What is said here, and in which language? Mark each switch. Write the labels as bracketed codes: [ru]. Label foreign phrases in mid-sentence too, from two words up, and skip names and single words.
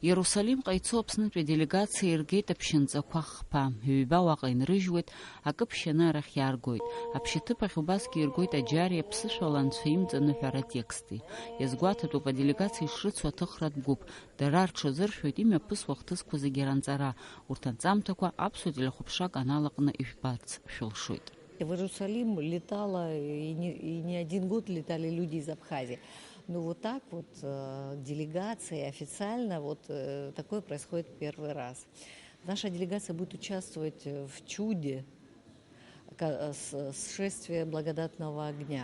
[ab] Иерусалимҟа ицо Аԥснытәи аделегациа иргеит аԥшьынҵақәа хԥа, ҩба уаҟа инрыжьуеит, акы ԥшьаны арахь иааргоит. Аԥшьаҭыԥ ахь убасгьы иргоит аџьари аԥсышәала анцәа имҵаныҳәара атекстი. Иазгәаҭатәуп аделегациа ишрыцу аҭыхратә гәыԥ, дара рҽазыршәоит имҩаԥысуа ахҭысқәа зегьы ранҵара. Урҭ анҵамҭақәа аԥсуа телехәаԥшра аканал аҟны ишәбарц шәылшоит. [ru] В Иерусалим летала, и не один год летали люди из Абхазии. Но вот так вот делегация официально, вот такое происходит первый раз. Наша делегация будет участвовать в чуде шествия благодатного огня.